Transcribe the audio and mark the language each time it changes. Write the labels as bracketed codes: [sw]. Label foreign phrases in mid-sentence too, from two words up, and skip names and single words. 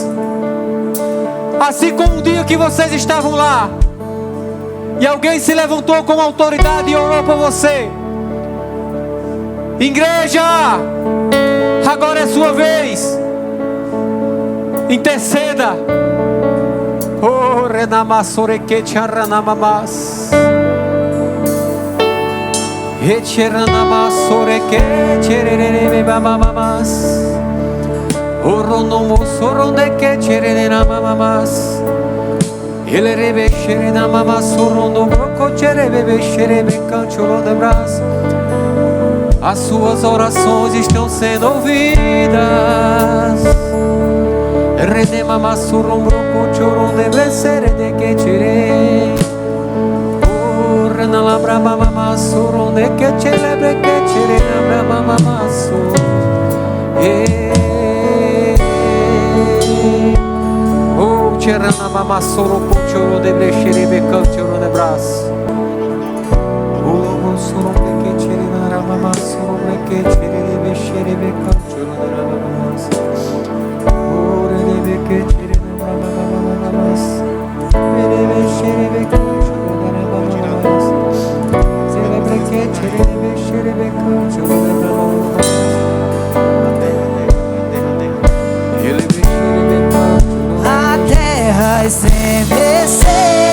[pt] Assim como um dia que vocês estavam lá e alguém se levantou com autoridade e orou por você. Igreja, agora é sua vez. Interceda. Oh, renamasoreke charanamamas. Echeranamasoreke chereremamamas. Oronomosoroneke chereremamamas. Elerebe chereremamamas sorono broco cherebe cherebe cancholo de braço. As suas orações estão sendo ouvidas. Redemama surombro cochoron de blessere de que tirei. Oh, renalabra mama suron de que celebre que tirei na mama su. Oh, cherana mama suron cochoron de blessere de canchoron de braço. Oh, suron de que tirei na mama suron de que tirei de blessere de canchoron de mama su. Que tire na mamamas, merebe xerebe cancho na mamamas, celebre que tirebe xerebe cancho na mamamas, elebe xerebe cancho. A terra estremecer.